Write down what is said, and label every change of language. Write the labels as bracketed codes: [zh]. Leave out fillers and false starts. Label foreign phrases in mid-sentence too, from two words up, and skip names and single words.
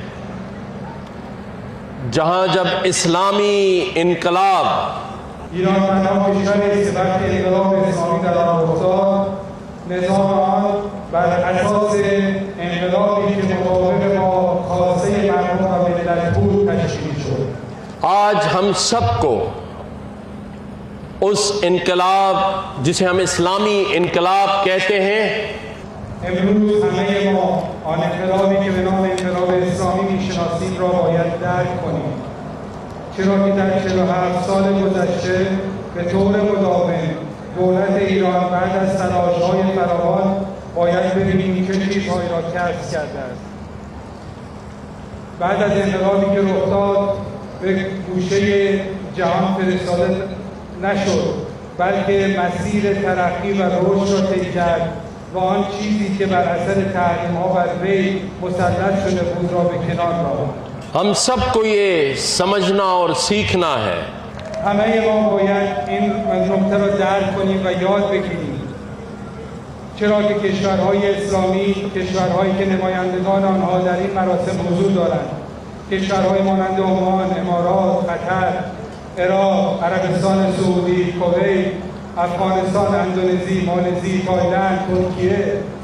[ur] جہاں جب اسلامی انقلاب آج ہم سب کو اس انقلاب جسے ہم اسلامی انقلاب کہتے ہیں [fa] امروز همه ما آن انقلابی که به نام انقلاب اسلامی میشناسیم را باید درک کنیم، چرا که در 47 سال گذشته به طور مداوم دولت ایران بعد از تلاش‌های فراوان باید ببینیم چه چیزهایی را کسب کرده است. بعد از انقلابی که رخ داد به گوشه جهان فرستاده نشد، بلکه مسیر ترقی و رشد را طی کرد و آن چیزی که بر اثر تحریم‌ها بر وی مسلط شده بود را به کنار راند. [ur] ہم سب کو یہ سمجھنا اور سیکھنا ہے [fa] همه ما باید این نکته را درک کنیم و یاد بگیریم، چرا که کشورهای اسلامی، کشورهایی که نمایندگان آنها در این مراسم حضور دارند، کشورهای مانند عمان، امارات، قطر، عراق، عربستان سعودی، کویت، افغانستان، اندونزی، مالزی، تایلند، ترکیه.